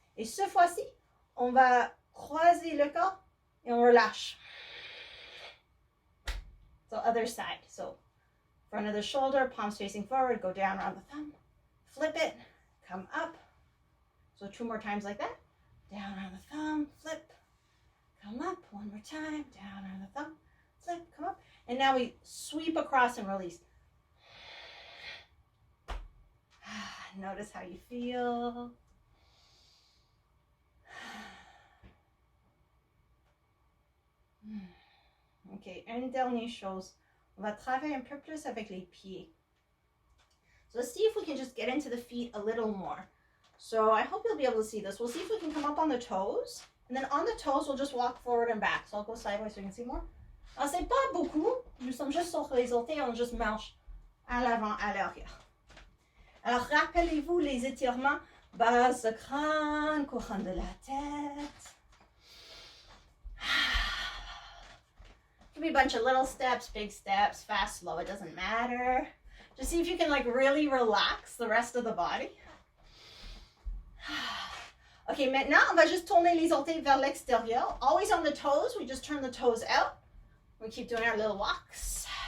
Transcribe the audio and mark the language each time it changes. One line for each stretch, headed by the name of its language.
French: Et cette fois-ci, on va croiser le corps et on relâche.
English: So other side. So front of the shoulder, palms facing forward, go down around the thumb, flip it, come up. So 2 more times like that. Down around the thumb, flip, come up. 1 more time, down around the thumb, flip, come up. And now we sweep across and release. Notice how you feel.
French: Ok, une dernière chose. On va travailler un peu plus avec les pieds.
English: So let's see if we can just get into the feet a little more. So I hope you'll be able to see this. We'll see if we can come up on the toes. And then on the toes, we'll just walk forward and back. So I'll go sideways so you can see more.
French: Alors, c'est pas beaucoup. Nous sommes juste sur les orteils. On juste marche à l'avant, à l'arrière. Alors, rappelez-vous les étirements. Base de crâne, couronne de la tête.
English: Could be a bunch of little steps, big steps, fast, slow, it doesn't matter. Just see if you can like really relax the rest of the body.
French: Okay, maintenant, on va juste tourner les orteils vers l'extérieur.
English: Always on the toes, we just turn the toes out. We keep doing our little walks.